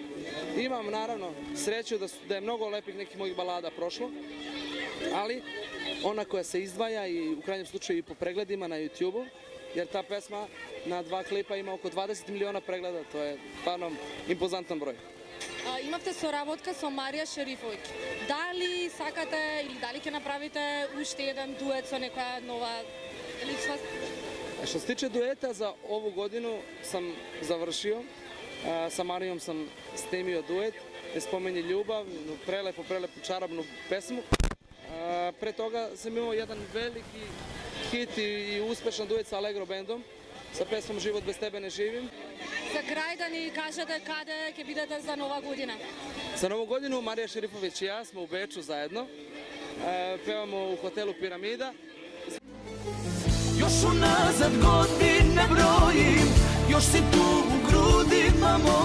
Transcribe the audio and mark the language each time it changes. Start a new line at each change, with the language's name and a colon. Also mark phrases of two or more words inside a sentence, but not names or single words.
Serbian: Imam, naravno, sreću da je mnogo lepih nekih mojih balada prošlo, ali ona koja se izdvaja i u krajnjem slučaju i po pregledima na YouTube-u, jer ta pesma na 2 klipa ima oko 20 miliona pregleda, to je stvarno impozantan broj.
Macedonian: Имавте соработка со Марија Шерифовиќ. Дали сакате или дали ќе направите уште еден дует со некоја нова личност?
Serbian: Što se tiče dueta, za ovu godinu sam završio. Sa Marijom sam snimio duet, Ne spominje ljubav, prelepu čarobnu pesmu. Pre toga sam imao jedan veliki hit i uspešan duet sa Allegro bandom, sa pesmom Život bez tebe ne živim.
Macedonian: За крај да ни кажете каде ќе бидете за нова година?
Serbian: Za novu godinu Marija Šerifović i ja smo u Beču zajedno. Pevamo u hotelu Piramida. Još unazad godine brojim, još si tu u grudima mojim.